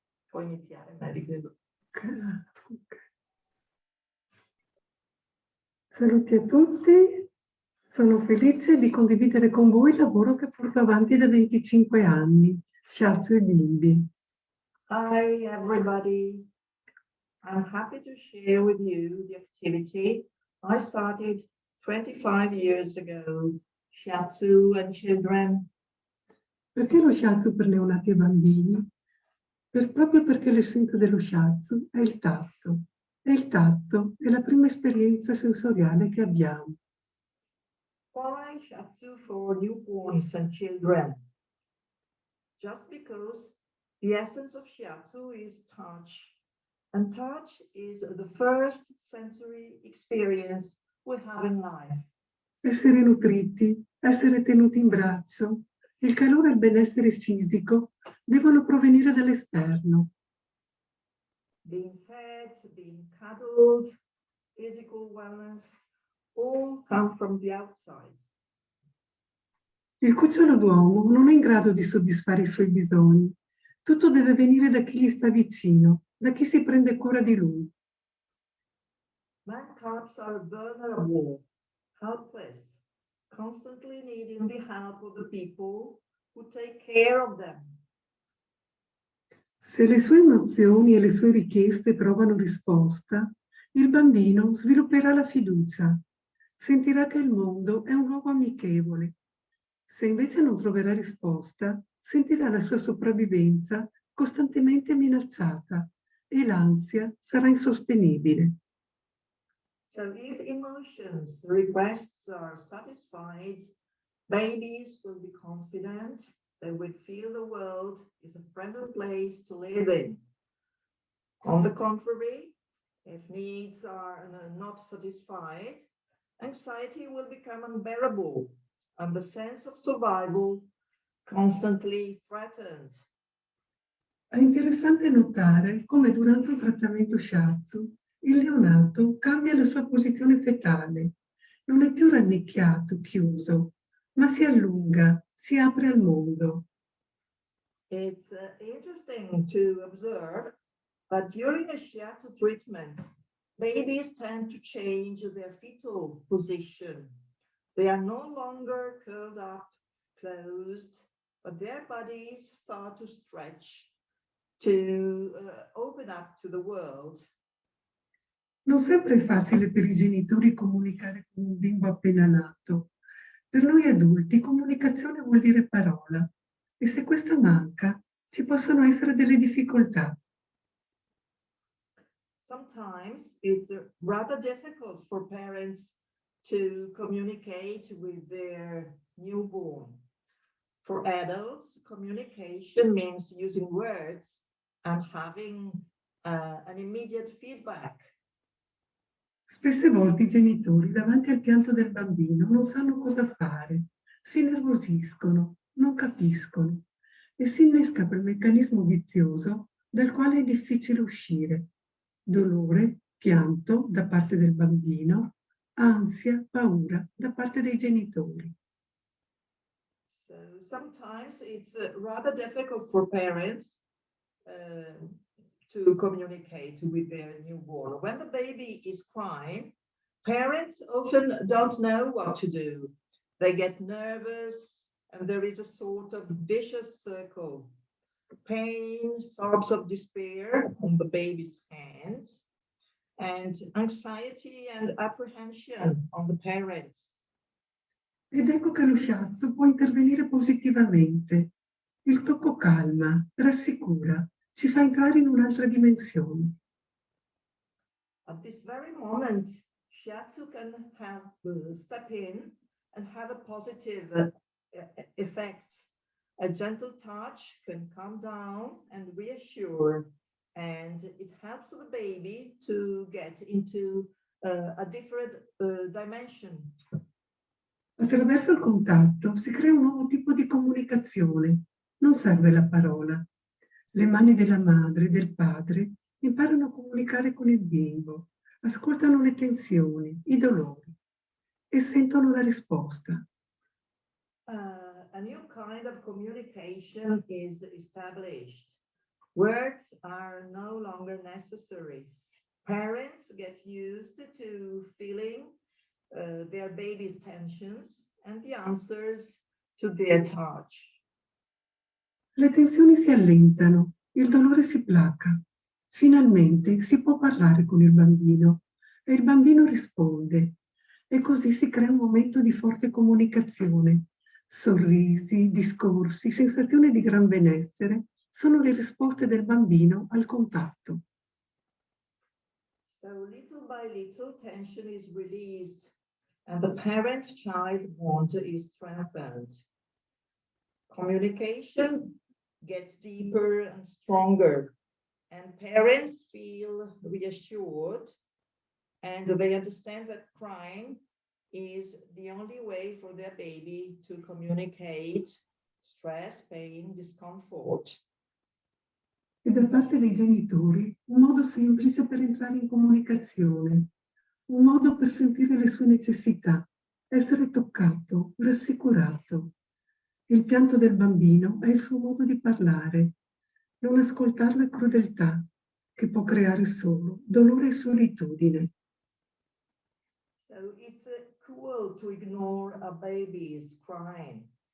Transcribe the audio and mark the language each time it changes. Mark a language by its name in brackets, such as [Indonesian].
[Italian] Puoi iniziare, Mary, credo. Saluti a tutti, sono felice di condividere con voi il lavoro che porto avanti da 25 anni, Shiatsu e bimbi. [English] Hi everybody, I'm happy to share with you the activity I started 25 years ago, Shiatsu and children. [Italian] Perché lo shiatsu per neonati e bambini? Proprio perché l'essenza dello shiatsu è il tatto. E il tatto è la prima esperienza sensoriale che abbiamo. [English] Why Shiatsu for newborns and children? Just because the essence of Shiatsu is touch. And touch is the first sensory experience we have in life. [Italian] Essere nutriti, essere tenuti in braccio, il calore e il benessere fisico devono provenire dall'esterno. [English] Being fed, being cuddled, physical wellness, all come from the outside. [Italian] Il cucciolo d'uomo non è in grado di soddisfare i suoi bisogni. Tutto deve venire da chi gli sta vicino, da chi si prende cura di lui. [English] Man cubs are vulnerable, helpless, constantly needing the help of the people who take care of them. [Italian] Se le sue emozioni e le sue richieste trovano risposta, il bambino svilupperà la fiducia, sentirà che il mondo è un luogo amichevole. Se invece non troverà risposta, sentirà la sua sopravvivenza costantemente minacciata e l'ansia sarà insostenibile. [English] So if emotions, requests are satisfied, babies will be confident, they will feel the world is a friendly place to live in. On the contrary, if needs are not satisfied, anxiety will become unbearable and the sense of survival constantly threatened. [Italian] È interessante notare come durante un trattamento shiatsu il neonato cambia la sua posizione fetale. Non è più rannicchiato, chiuso, ma si allunga, si apre al mondo. [English] It's interesting to observe that during a shiatsu treatment, babies tend to change their fetal position. They are no longer curled up, closed, but their bodies start to stretch, to open up to the world. [Italian] Non sempre è facile per i genitori comunicare con un bimbo appena nato. Per noi adulti comunicazione vuol dire parola e se questa manca ci possono essere delle difficoltà. [English] Sometimes it's rather difficult for parents to communicate with their newborn. For adults, communication means using words and having an immediate feedback. [Italian] Spesse volte i genitori davanti al pianto del bambino non sanno cosa fare, si innervosiscono, non capiscono e si innesca quel meccanismo vizioso dal quale è difficile uscire. Dolore, pianto da parte del bambino, ansia, paura da parte dei genitori. [English] So sometimes it's rather difficult for parents to communicate with their newborn. When the baby is crying, parents often don't know what to do. They get nervous and there is a sort of vicious circle. Pain, sobs of despair on the baby's hands, and anxiety and apprehension on the parents. [Italian] Ed ecco che lo shiatsu può intervenire positivamente. Il tocco calma, rassicura, ci fa entrare in un'altra dimensione. [English] At this very moment, Shiatsu can have step in and have a positive effect. A gentle touch can calm down and reassure, and it helps the baby to get into a different dimension. [Italian] Attraverso il contatto si crea un nuovo tipo di comunicazione. Non serve la parola. Le mani della madre e del padre imparano a comunicare con il bimbo, ascoltano le tensioni, i dolori e sentono la risposta. [English] A new kind of communication is established. Words are no longer necessary. Parents get used to feeling their baby's tensions and the answers to their touch. [Italian] Le tensioni si allentano, il dolore si placa. Finalmente si può parlare con il bambino e il bambino risponde. E così si crea un momento di forte comunicazione. Sorrisi, discorsi, sensazioni di gran benessere sono le risposte del bambino al contatto. [English] So little by little tension is released and the parent-child bond is strengthened. Communication gets deeper and stronger, and parents feel reassured, and they understand that crying is the only way for their baby to communicate stress, pain, discomfort. [Italian] E da parte dei genitori un modo semplice per entrare in comunicazione, un modo per sentire le sue necessità, essere toccato, rassicurato. Il pianto del bambino è il suo modo di parlare. Non ascoltare la crudeltà che può creare solo dolore e solitudine. [English] So it's cruel to ignore a baby's crying.